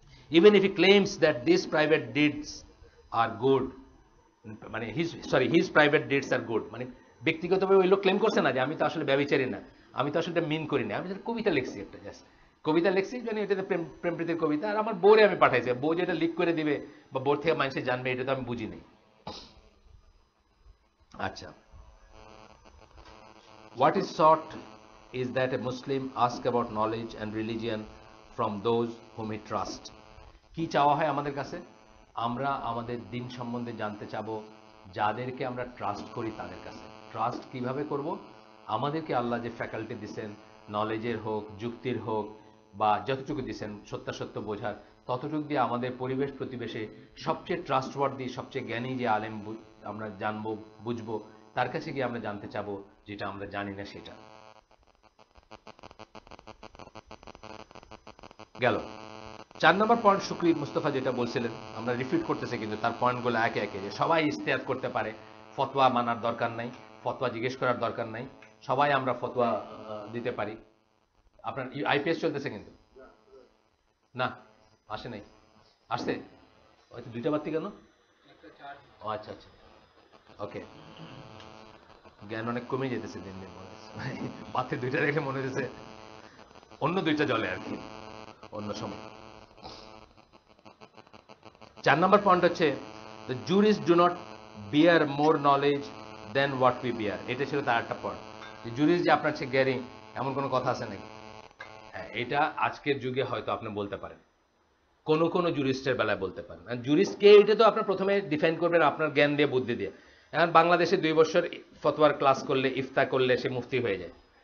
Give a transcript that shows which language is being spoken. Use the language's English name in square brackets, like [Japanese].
[English] even if he claims that this private deeds are good, [Bangla] মানে his private deeds আর good, মানে ব্যক্তিগতভাবে ওই লোক ক্লেম করছে না যে আমি তো আসলে ব্যভিচারী না, আমি তো আসলে এটা মিন করি না, আমি কবিতা লিখছি একটা, জাস্ট কবিতা লিখছি, জানি এটাতে প্রেম প্রীতির কবিতা, আর আমার বোরে আমি পাঠাইছি, বউ যেটা লিক করে দিবে বা বোর থেকে মানুষে জানবে এটা তো আমি বুঝি নেই। [English] আচ্ছা, what is sought is that a Muslim ask about knowledge and religion from those whom he trust. [Bangla] কি চাওয়া হয় আমাদের কাছে? আমরা আমাদের দিন সম্বন্ধে জানতে চাবো যাদেরকে আমরা ট্রাস্ট করি তাদের কাছে। ট্রাস্ট কিভাবে করব? আমাদেরকে আল্লাহ যে ফ্যাকাল্টি দিয়েছেন, নলেজের হোক, যুক্তির হোক, বা যতটুকু দিয়েছেন সত্যাসত্য বোঝার, ততটুকু দিয়ে আমাদের পরিবেশ প্রতিবেশে সবচেয়ে ট্রাস্টওয়ার্দি, সবচেয়ে জ্ঞানী যে আলেম আমরা জানবো, বুঝবো, তার কাছে গিয়ে আমরা জানতে চাবো যেটা আমরা জানি না সেটা। গেল 4 নম্বর পয়েন্ট। শুকরি মুস্তফা যেটা বলছিলেন, আমরা রিপিট করতেছি কিন্তু তার পয়েন্টগুলো একে একে, যে সবাই ইস্তেহাদ করতে পারে, ফতোয়া মানার দরকার নাই, ফতোয়া জিজ্ঞেস করার দরকার নাই, সবাই আমরা ফতোয়া দিতে পারি। আপনার আইপিএস চলতেছে কিন্তু না, আসে নাই, আসছে হয়তো 2টা বাতি কেন? ও আচ্ছা আচ্ছা, ওকে। জ্ঞান অনেক কমে যেতেছে দিন দিন, মনে হচ্ছে বাতি 2টা দেখে মনে হচ্ছে অন্য 2টা জ্বলে আর কি অন্য সময়। 4 নম্বর পয়েন্ট হচ্ছে, [English] the jurists do not bear more knowledge than what we bear. [Bangla] এটা ছিল তার একটা পয়েন্ট, যে জুরিস্ট যে আপনার চেয়ে জ্ঞানী এমন কোনো কথা আছে নাকি? হ্যাঁ, এটা আজকের যুগে হয়তো আপনি বলতে পারেন, কোন কোন জুরিস্টের বেলায় বলতে পারেন। জুরিস্ট কে, এটা তো আপনার প্রথমে ডিফাইন করবেন আপনার জ্ঞান দিয়ে, বুদ্ধি দিয়ে। এখন বাংলাদেশে 2 বছর ফতোয়ার ক্লাস করলে, ইফতা করলে সে মুফতি হয়ে যায়।